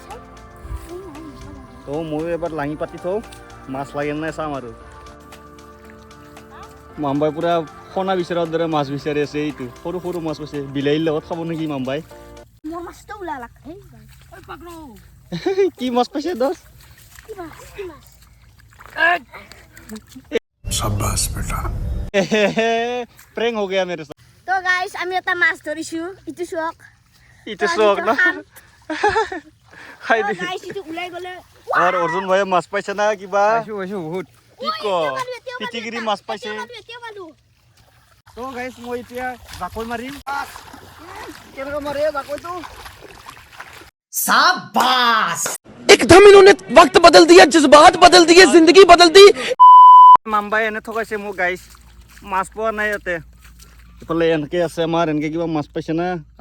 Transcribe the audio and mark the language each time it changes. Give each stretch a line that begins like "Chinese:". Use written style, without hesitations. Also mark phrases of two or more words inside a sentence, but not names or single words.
Assamese: তো ময়ো এবাৰ লাঙি পাতি থওঁ, মাছ লাগে নাই চাম আৰু। মাম্বাই পূৰা সোণা বিচৰাৰ দৰে মাছ বিচাৰি আছে। এইটো সৰু সৰু মাছ পাইছে। বিলাহীৰ লগত খাব নেকি মাম্বাই? কি মাছ পাইছে? 10
Hindi: शाबाश बेटा। प्रैंक हो गया मेरे साथ।
Assamese: তো গাইছ আমি এটা মাছ ধৰিছোঁ, ইটো চোৱাক। ইটো চোৱাক না। খাই দি গাইছ ইটো ওলাই গ'লে। আমাৰ অৰ্জুন ভাইয়ে মাছ পাইছে না কিবা? পাইছো বহুত। কি ক পিটিকিৰি মাছ পাইছে। তো গাইছ মই এতিয়া জাকৈ মাৰিম। কেনেকৈ মাৰে জাকৈটো?
Hindi: एकदम इन्होंने वक्त बदल दिया, जज्बात बदल दिए, जिंदगी बदल दी।
Assamese: মাম্বাই এনে থকাইছে মোক গাইছ মাছ পোৱা নাই ইয়াতে ইফালে এনেকে আছে আমাৰ এনেকে কিবা মাছ পাইছে না